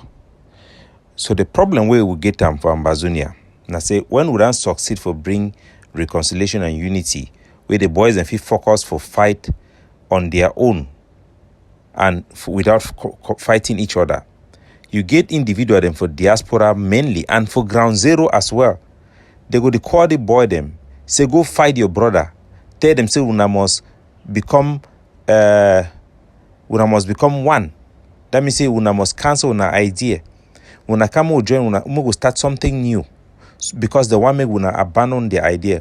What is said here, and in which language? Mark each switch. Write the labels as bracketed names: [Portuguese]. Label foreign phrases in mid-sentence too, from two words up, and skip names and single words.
[Nigerian Pidgin] So the problem where we get them for Ambazonia, now say when we don't succeed for bring reconciliation and unity, where the boys and feel focus for fight on their own and without fighting each other, you get individual them for diaspora mainly and for ground zero as well. They go to call the boy them, say go fight your brother, tell them say una must become one. That means say una must cancel una idea. Una come join una go start something new, because the one make una abandon the idea.